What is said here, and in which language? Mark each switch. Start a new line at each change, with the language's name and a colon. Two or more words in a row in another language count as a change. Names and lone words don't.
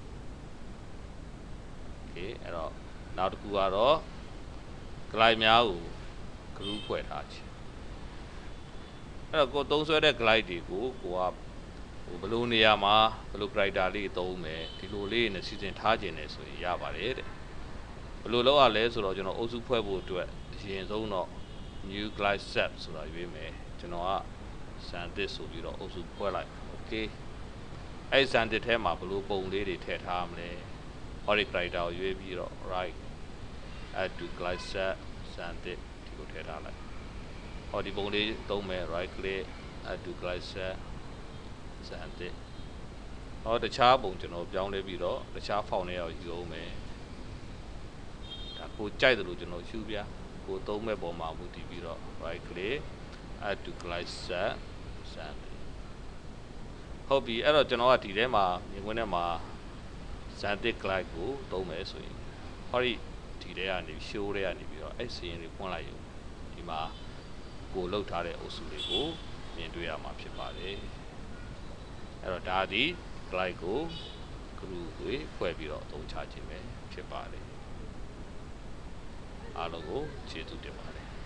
Burmese: okay အဲ့တော့နောက်တစ်ခုကတော့ Glyph များကို group ဖွဲ့ထားခြင်းအဲ့တော့ကိုသုံးဆွဲတဲ့ Glyph တွေကိုကိုကဘယ်လိုနေရာမှာဘယ်လို character လေးသုံးမယ်ဒီလိုလေးနဲ့စီစဉ်ထားခြင်းနဲ့ဆိုရင်ရပါတယ်တဲ့ဘယ်လိုလုပ်ရလဲဆိုတော့ကျွန် တော်အုပ်စုဖွဲ့ဖို့အတွက်အရင်ဆုံးတော့
English: new Glyph set
Burmese: ဆိုတာရွေးမယ်ကျွန်တော်က sandit ဆိုပြီးတော့အုပ်စုဖွဲ့လိုက် okay အဲ့ sandit ထဲမှာဘယ်လိုပုံလေးတွေထည့်ထားမလဲဟောဒီ character ကိုရွေးပြီးတော့
English: right add to Glyph set sandit
Burmese: ဒီကိုထည့်ထားလိုက်ဟောဒီပုံလေးသုံးမယ်
English: right click add to Glyph set sandit
Burmese: ဟောတခြားပုံကျွန်တော် ပြောင်းလဲပြီးတော့တခြား font တွေရောက်ယူအောင်မယ်ဒါကိုကြိုက်တယ်လို့ကျွန်တော်ယူပြကိုသုံးမဲ့ပုံ မှာမူတည်ပြီးတော့
English: right click add to Glyph set sandit
Burmese: ဟုတ်ပြီအဲ့တော့ကျွန်တော်ကဒီထဲ မှာမြင်ကွင်းထဲမှာ sandit Glyph ကိုသုံးမယ်ဆိုရင်ဟောဒီထဲကနေ show ထဲကနေပြီးတော့အဲ့စီရင်တွေဖွင့်လိုက်ရုံဒီမှာကိုလှုပ်ထားတဲ့အုပ်စုတွေကိုမြင်တွေ့ရမှာဖြစ်ပါတယ်အဲ့တော့ဒါဒီ Glyph ကို group တွေဖွဲ့ပြီးတော့အသုံးချခြင်းပဲဖြစ်ပါတယ်အားလုံးကိုကျေးဇူးတင်ပါတယ်